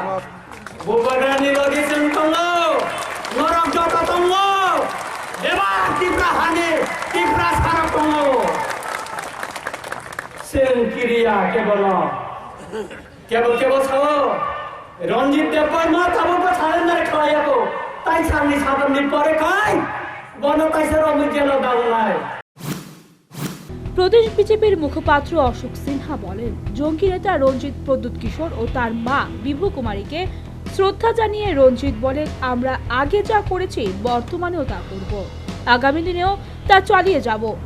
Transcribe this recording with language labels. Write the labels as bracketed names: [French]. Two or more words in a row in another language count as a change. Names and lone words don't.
[Kok Borok] Bubagra ni logi sentongo, norok jota tongo, dewa tipra hane, tipra saratongo. Sen kiriya kebolo sao, Ranjit Deborma tabo ko chalen na khaya ko, tai samni sadam ni pore kai. [Bangla] প্রদেশ বিজেপির মুখপাত্র অশোক সিনহা বলেন, জঙ্গি নেতা রঞ্জিত প্রদ্যুৎ কিশোর ও তার মা বিভু কুমারীকে শ্রদ্ধা জানিয়ে রঞ্জিত বলেন, আমরা আগে যা করেছি বর্তমানেও তা করব, আগামী দিনেও তা চালিয়ে যাব।